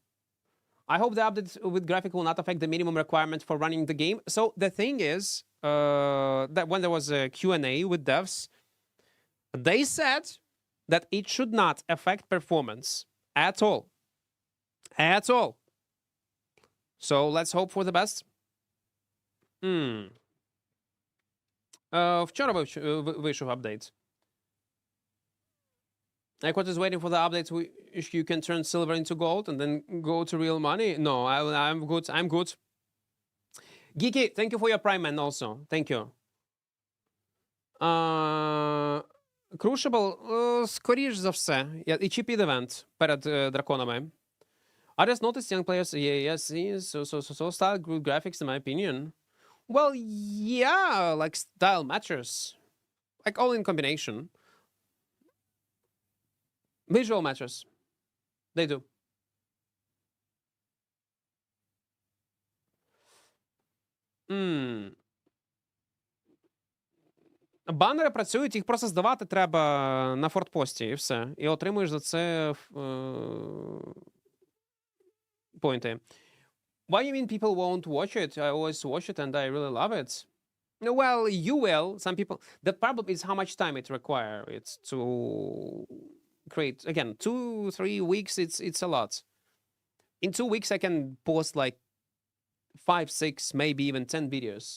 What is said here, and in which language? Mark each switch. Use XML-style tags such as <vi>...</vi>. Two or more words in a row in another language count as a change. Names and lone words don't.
<en>I hope the update with graphic will not affect the minimum requirement for running the game. So the thing is that when there was a Q&A with devs, they said that it should not affect performance at all. At all. So let's hope for the best.</en> <uk>Вчора вийшов апдейт.</uk> <en>Equart is waiting for the update. You can turn silver into gold and then go to real money. No, I'm good. I'm good. Geeky, thank you for your prime, man, also. Thank you. Crucible,</en> <uk>скоріш за все. І</uk> <en>cheap event</en> <uk>перед драконами.</uk> <en>I just noticed young players, so style, good graphics, in my opinion. Well, yeah, like style matters. Like all in combination. Visual matters. They do.</en> <uk>Банери працюють, їх просто здавати треба на фортпості, і все. І отримуєш за це поінти.</uk> <en>Why you mean people won't watch it? I always watch it and I really love it. Well, you will. Some people... The problem is how much time it requires to create. Again, 2-3 weeks, it's a lot. In 2 weeks, I can post like 5, 6, maybe even 10 videos.</en>